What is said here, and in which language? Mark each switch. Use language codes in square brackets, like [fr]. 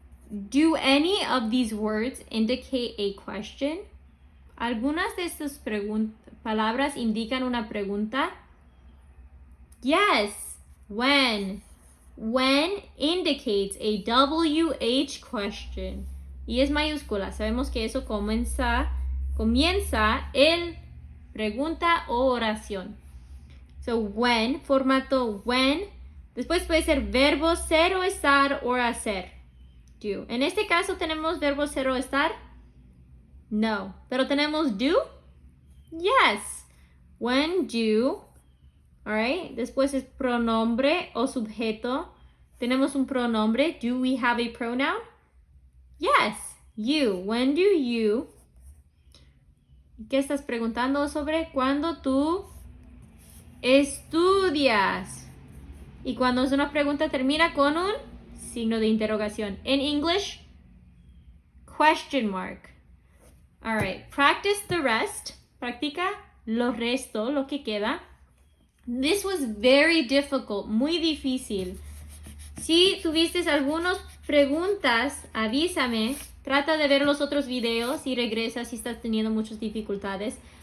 [en] Do any of these words indicate a question? [es] ¿Algunas de estas palabras indican una pregunta? [en] Yes. When. When indicates a WH question. [es] Y es mayúscula. Sabemos que eso comienza el pregunta o oración. So, when, formato when. Después puede ser verbo ser o estar o hacer. Do. En este caso, ¿tenemos verbo ser o estar? No. ¿Pero tenemos do? Yes. [en] When do. Alright. [es] Después es pronombre o sujeto. ¿Tenemos un pronombre? [en] Do we have a pronoun? Yes. You. When do you. [es] ¿Qué estás preguntando sobre? Cuando tú estudias. Y cuando es una pregunta termina con un signo de interrogación. [en] In English, question mark. All right, practice the rest. [es] Practica lo resto, lo que queda. [en] This was very difficult, [es] muy difícil. Si tuviste algunas preguntas, avísame. Trata de ver los otros videos y regresa si estás teniendo muchas dificultades.